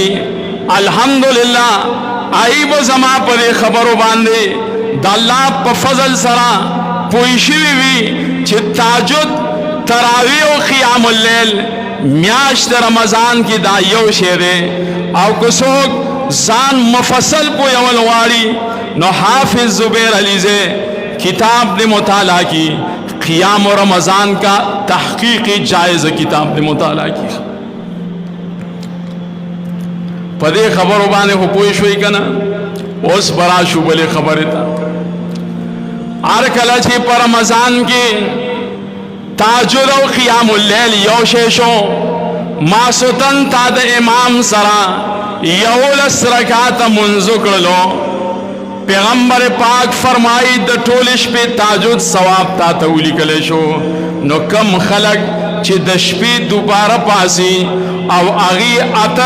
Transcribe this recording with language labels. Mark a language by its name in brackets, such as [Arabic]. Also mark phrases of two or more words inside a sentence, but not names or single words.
[Pashto] الحمدلله هغوی به زما په دې خبرو باندې د الله په فضل سره پوه شوي وي چې تهجد تراویح او قیام اللیل میاشت رمضان کې دا یو شی دی او که څوک ځان مفصل پوهول غواړي نو حافظ زبیر علیزی کتاب دې مطالعه کی قیام رمضان کا تحقیقی جائزہ کتاب دې مطالعه کی په دې خبرو باندې خو پوه شوي که نه اوس به راشو بلې خبرې ته هر کله چې په رمضان کې تهجد او قیام اللیل یو شی شو ماسوتن تا د امام سره 11 رکعاته منځ وکړلو پیغمبر پاک فرمایي د ټول شپې تهجد ثواب تا ته ولیکلی شو نو کم خلک چې د شپې دوباره پاسي او هغې 8